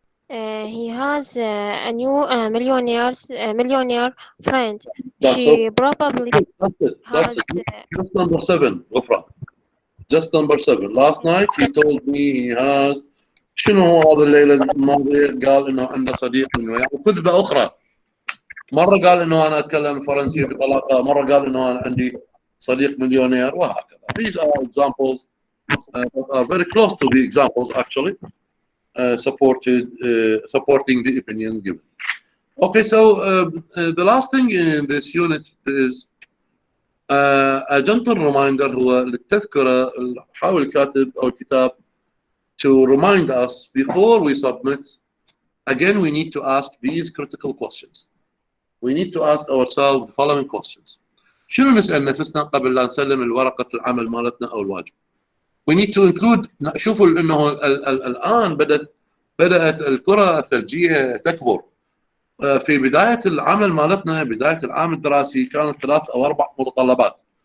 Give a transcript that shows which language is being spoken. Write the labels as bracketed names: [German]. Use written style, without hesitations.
[English] He has a new millionaire friend. She probably has. Just number 7, Ghufran. Just number 7. Last night he told me he has. [Arabic] شنو هو هذا الليلة الماضية؟ قال إنه عنده صديق إنه يعني كذبة أخرى. مرة قال إنه أنا أتكلم فرنسية بطلاقة، مرة قال إنه أنا عندي صديق مليونير وهكذا. [English] These are examples that are very close to the examples actually supporting the opinion given. Okay, so the last thing in this unit is a gentle reminder [Arabic] هو للتذكرة حاول الكاتب أو الكتاب [English] to remind us before we submit. Again, we need to ask these critical questions. We need to ask ourselves the following questions. [Arabic] شنو نسأل نفسنا قبل لا نسلم الورقة العمل مالتنا أو الواجب؟ [English] We need to include. [Arabic] شوفوا إنه الآن بدأت الكرة الثلجية تكبر. في بداية العمل مالتنا بداية العام الدراسي كانت 3 أو 4 متطلبات.